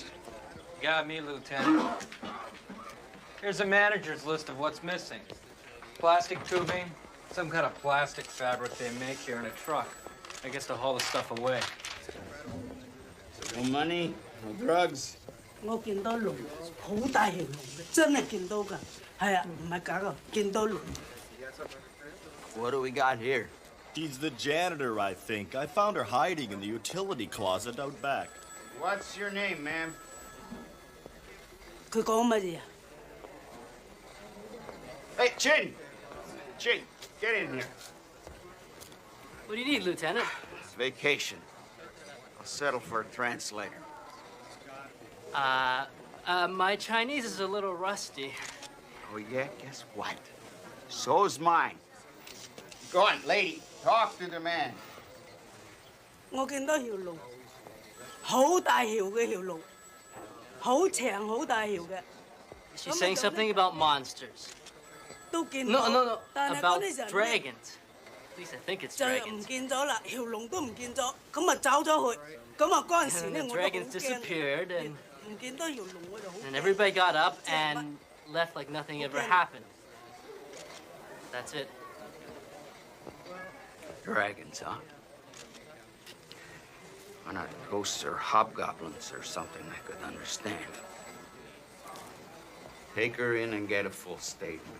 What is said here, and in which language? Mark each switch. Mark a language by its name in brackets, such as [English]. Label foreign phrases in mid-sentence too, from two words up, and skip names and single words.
[English] Got me, Lieutenant. Here's a manager's list of what's missing. Plastic tubing, some kind of plastic fabric they make here in a truck. I guess to haul the stuff away. No money, no drugs. [Cantonese] 我見到龍，好大條龍嘅，真係見到㗎。係啊，唔係假㗎，見到龍。 [English] What do we got here? She's the janitor, I think. I found her hiding in the utility closet out back. What's your name, ma'am? [Cantonese] 佢講乜嘢啊？ [English] Hey, Chin! Chin, get in here. What do you need, Lieutenant? It's vacation. I'll settle for a translator. My Chinese is a little rusty. Oh, yeah? Guess what? So's mine. Go on, lady. Talk to the man. [Cantonese] 我見到條龍，好大條嘅條龍。好長好大條嘅。 [English] She's saying something about monsters. [Cantonese] 都見 [English] No, [Cantonese] 到 [English] no, no. [Cantonese] 但係 [English] About [Cantonese] 嗰啲就 [English] dragons. At least I think it's [Cantonese] 就 [English] dragons. [Cantonese] 唔見咗啦，條龍都唔見咗，咁啊走咗去，咁啊嗰陣時 [English] And [Cantonese] 咧 [English] the [Cantonese] 我都好 [English] dragons [Cantonese] 驚， [English] disappeared, and [Cantonese] 唔見到條龍我就好 [English] and [Cantonese] 驚。 [English] everybody got up and left like nothing ever happened. That's it. Dragons, huh? Why not ghosts or hobgoblins or something I could understand? Take her in and get a full statement.